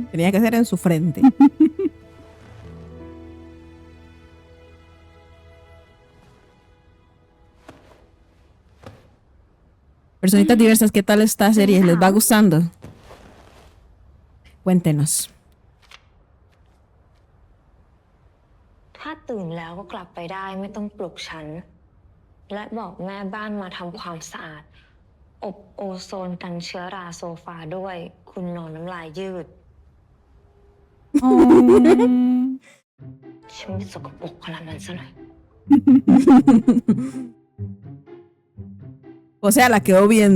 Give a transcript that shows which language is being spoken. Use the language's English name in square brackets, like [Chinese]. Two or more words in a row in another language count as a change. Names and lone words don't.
[Spanish] Tenía que ser en su frente. Personitas diversas, ¿qué tal esta serie? ¿Les va gustando? Cuéntenos. [Thai] ถ้าตื่นแล้วก็กลับไปได้ไม่ต้องปลุกฉัน และบอกแม่บ้านมาทำความสะอาด อบโอโซนกันเชื้อราโซฟาด้วย คุณนอนน้ำลายยืด Oh. ฉันไม่สกปรกขนาดนั้นซะหน่อย [Spanish] O sea, la quedó viendo.